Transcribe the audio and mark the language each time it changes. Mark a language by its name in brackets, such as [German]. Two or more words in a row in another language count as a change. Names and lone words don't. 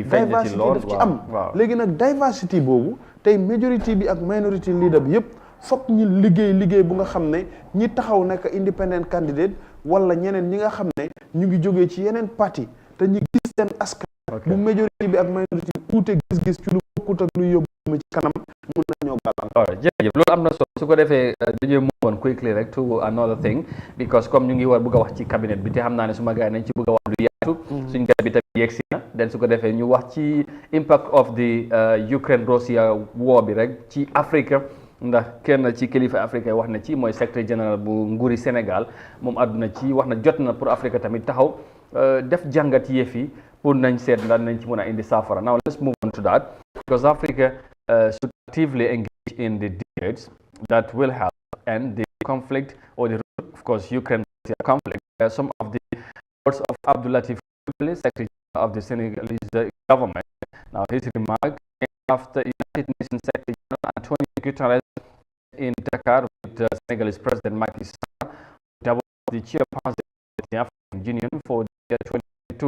[Wolof] daf ci am léegi nag diversity boobu tey majority bi ak [English] minority leader [Wolof] bi yëpp fokk ñi liggéey bu nga xam ne ñi taxaw nekk [English] independent candidate [Wolof] wala ñeneen ñi nga xam ne ñu ngi jógee ci yeneen parti te ñu gis seen askan bu majority bi ak minority bi uute gis-gis ci lu bokkut ak lu yóbbu ci kanam mun nañoo gàllankoor. jërëjëf loolu am na solo su ko defee dañuy [English] move on quickly [Wolof] rek [English] to another thing because [Wolof] comme ñu ngi war bëgg a wax ci cabinet bi te xam naa ne suma gars yi nañ ci bëgg a wax lu yaatu suñ gars bi tamit yegsi na den su ko defee ñu wax ci [English] impact of the Ukraine Russia war [Wolof] bi rek ci Afrique ndax kenn ci kilifa Afrique wax na ci mooy [French] secrétaire général [Wolof] bu nguuri Sénégal moom àdduna ci wax na jot na pour Afrique tamit taxaw def jàngat yëf yi pour nañ seet ndax nañ ci mën a indi saafara. [English] Now let's move on to that because Africa should actively engage in the debates that will help end the conflict or the root, of course, Ukraine-Russia conflict. Some of the words of Abdul Latif, Secretary of the Senegalese government. Now, his remark came after United Nations Secretary General Antonio Guterres in Dakar with Senegalese President Macky Sall, double the chairperson of the African Union for the year 2022.